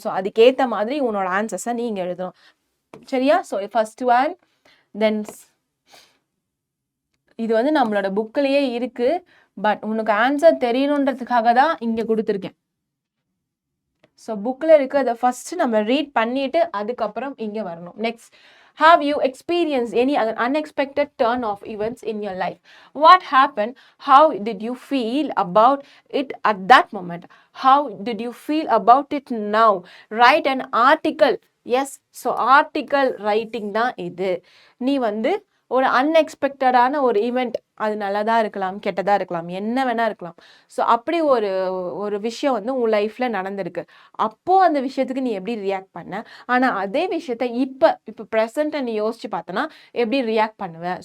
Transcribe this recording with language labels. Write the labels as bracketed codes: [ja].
[ta] So அதுக்கேற்ற மாதிரி உன்னோட ஆன்சர்ஸை நீங்கள் எழுதணும். சரியா? ஸோ ஃபர்ஸ்ட் ஒன், தென் இது வந்து நம்மளோட புக்கிலேயே இருக்குது. பட் உனக்கு ஆன்சர் தெரியணுன்றதுக்காக தான் இங்கே கொடுத்துருக்கேன். ஸோ புக்கில் இருக்கிறத ஃபர்ஸ்ட் நம்ம ரீட் பண்ணிட்டு அதுக்கப்புறம் இங்கே வரணும். [en] Next, have you experienced any unexpected turn of events in your life? What happened? How did you feel about it at that moment? How did you feel about it now? Write an article. Yes, so article writing [ta] தான் இது. நீ வந்து ஒரு அன்எக்ஸ்பெக்டடான ஒரு event, அது நல்லதாக இருக்கலாம், கெட்டதாக இருக்கலாம், என்ன வேணா இருக்கலாம். ஸோ அப்படி ஒரு விஷயம் வந்து உன் லைஃப்பில் நடந்திருக்கு. அப்போது அந்த விஷயத்துக்கு நீ எப்படி ரியாக்ட் பண்ண, ஆனால் அதே விஷயத்த இப்போ ப்ரெசண்ட்டை நீ யோசிச்சு பார்த்தனா எப்படி ரியாக்ட் பண்ணுவேன்.